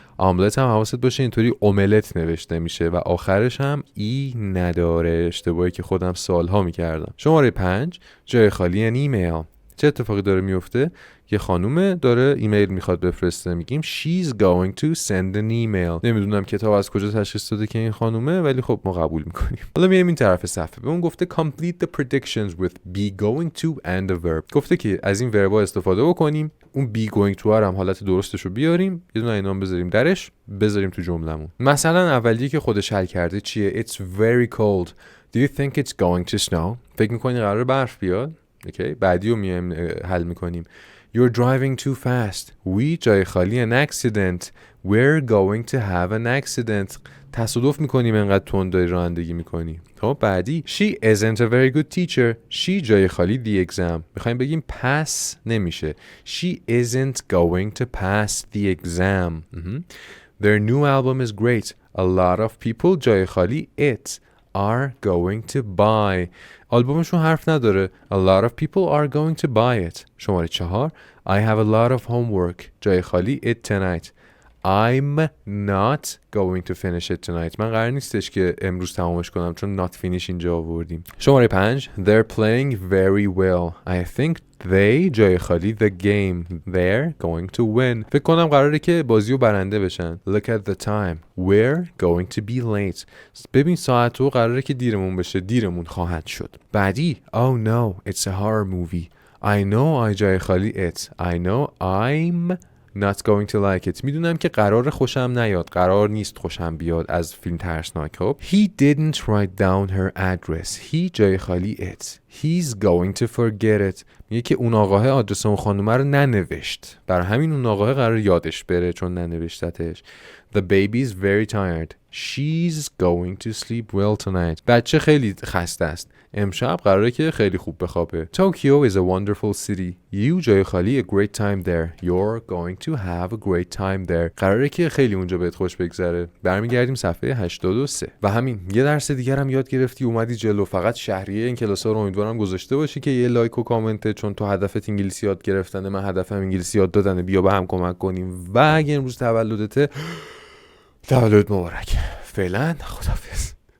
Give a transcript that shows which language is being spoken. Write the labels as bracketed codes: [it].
[fa] آملت هم حواست باشه اینطوری اوملت نوشته میشه و آخرش هم ای نداره، اشتباهی که خودم سالها میکردم. شماره 5 جای خالی ان ایمیل. چه اتفاقی داره میفته؟ یه خانومه داره ایمیل میخواد بفرسته، میگیم [en] she's going to send an email. [fa] نمیدونم کتاب از کجا تشخیص داده که این خانومه، ولی خب ما قبول میکنیم. حالا میایم این طرف صفحه، به اون گفته [en] complete the predictions with be going to and a verb. [fa] گفته که از این وربا استفاده بکنیم، اون be going to هم حالت درستش رو بیاریم، یه دونه اینا بذاریم درش، بذاریم تو جملمون. مثلا اولی که خودش حل کرده چیه؟ [en] it's very cold. do you think it's going to snow؟ [fa] فکر میکنی قراره برف بیاد؟ اوکی، بعدی رو میایم حل میکنیم. [en] You're driving too fast. We [fa] جای خالی [en] an accident. We're going to have an accident. [fa] تصادف میکنیم انقدر تند داری رانندگی میکنی. خب بعدی [en] She isn't a very good teacher. She [fa] جای خالی [en] the exam. [fa] میخوایم بگیم pass نمیشه. [en] She isn't going to pass the exam. Their new album is great. A lot of people [fa] جای خالی [en] it are going to buy. [fa] آلبومشون حرف نداره. [en] A lot of people are going to buy it. شماره 4 I have a lot of homework. [fa] جای خالی [en] it tonight. I'm not going to finish it tonight. [fa] من قرار نیستش که امروز تمامش کنم چون not finish اینجا آوردیم. [en] شماره 5 They're playing very well. I think they [fa] جای خالی [en] the game. They're going to win. [fa] فکر کنم قراره که بازی رو برنده بشن. [en] Look at the time. We're going to be late. [fa] ببین ساعت رو قراره که دیرمون بشه، دیرمون خواهد شد. بعدی [en] Oh no, it's a horror movie. I know I [fa] جای خالی [en] it. I know I'm not going to like it. [fa] میدونم که قرار خوشم نیاد، قرار نیست خوشم بیاد از فیلم ترسناک. [en] خب He didn't write down her address. He [fa] جای خالی [en] it. He's going to forget it. [fa] میگه که اون آقاه آدرس اون خانومه رو ننوشت، برای همین اون آقاه قرار یادش بره چون ننوشتتش. [en] The baby's very tired. She's going to sleep well tonight. [fa] بچه خیلی خسته است، امشب قراره که خیلی خوب بخوابه. [en] Tokyo is a wonderful city. You [fa] جای خالی [en] a great time there. You're going to have a great time there. [fa] قراره که خیلی اونجا بهت خوش بگذره. برمیگردیم صفحه 83 و همین. یه درس دیگر هم یاد گرفتی اومدی جلو. فقط شهریه این کلاس‌ها رو امیدوارم گذاشته باشی که یه لایک و کامنت، چون تو هدفت انگلیسی یاد گرفتنه، من هدفم انگلیسی یاد دادنه. بیا به هم کمک کنیم و اگه امروز تولدته، تولد مبارک. فعلا خداحافظ.